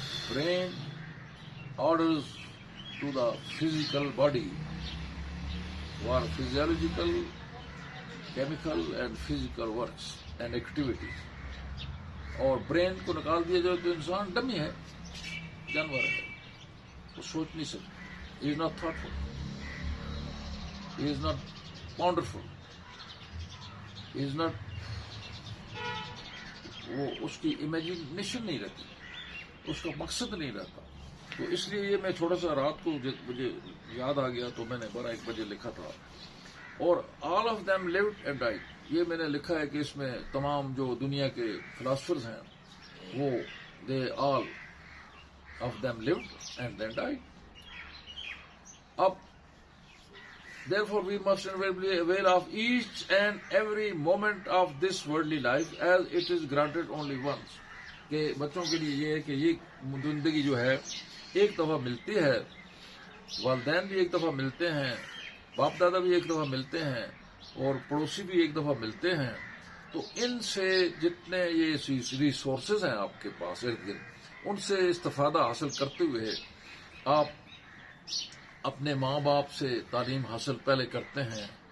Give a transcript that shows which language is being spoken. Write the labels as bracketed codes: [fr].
[en] Brain orders to the physical body, اور physiological chemical and physical works and activities. [ur] اور brain کو نکال دیا جائے تو انسان ڈمی ہے، جانور ہے، وہ سوچ نہیں سکتا. [en] he is not thoughtful, he is not ponderful, he is not, [ur] وہ اس کی امیجنیشن نہیں رہتی، اس کا مقصد نہیں رہتا. تو اس لیے یہ میں تھوڑا سا رات کو مجھے یاد آ گیا تو میں نے 12-1 بجے لکھا تھا. اور [en] all of them lived and died, [ur] یہ میں نے لکھا ہے کہ اس میں تمام جو دنیا کے فلاسفرز ہیں وہ [en] They all of them lived and then died. اب therefore we must invariably avail of each and every moment of this worldly life as it is granted only once. [ur] کہ بچوں کے لیے یہ ہے کہ یہ زندگی جو ہے ایک دفعہ ملتی ہے، والدین بھی ایک دفعہ ملتے ہیں، باپ دادا بھی ایک دفعہ ملتے ہیں، اور پڑوسی بھی ایک دفعہ ملتے ہیں. تو ان سے جتنے یہ ریسورسز ہیں آپ کے پاس ارد گرد، ان سے استفادہ حاصل کرتے ہوئے آپ اپنے ماں باپ سے تعلیم حاصل پہلے کرتے ہیں.